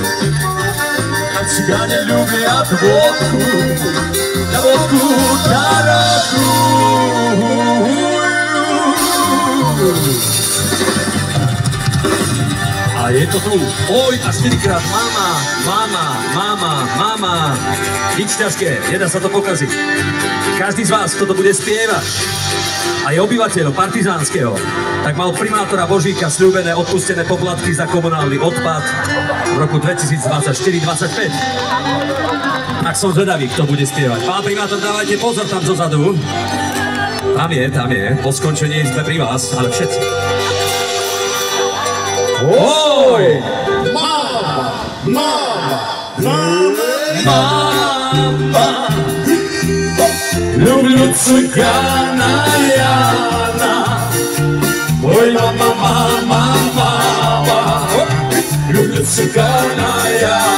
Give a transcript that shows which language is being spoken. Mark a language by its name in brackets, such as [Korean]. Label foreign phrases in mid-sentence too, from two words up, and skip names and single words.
[Russian] Цыгане любят водку, да водку дорогую. А это тут, ой, аж 4-крát, мама, мама, мама, мама. [Slovak] Nič ťažké, nedá sa to pokaziť. Každý z vás, kto to bude spievať, aj obyvateľ Partizánskeho, tak mal primátora Božíka sľúbené odpustené poplatky za komunálny odpad v roku 2024-25. Tak som zvedavý, kto bude spievať. Pán primátor, dávajte pozor tam zozadu. Tam je, po skončení sme pri vás, ale všetci. Oj! [Russian] Мама, мама, Mama, люблю цыгана Яна. Ой, мама, мама, мама, люблю цыгана Яна.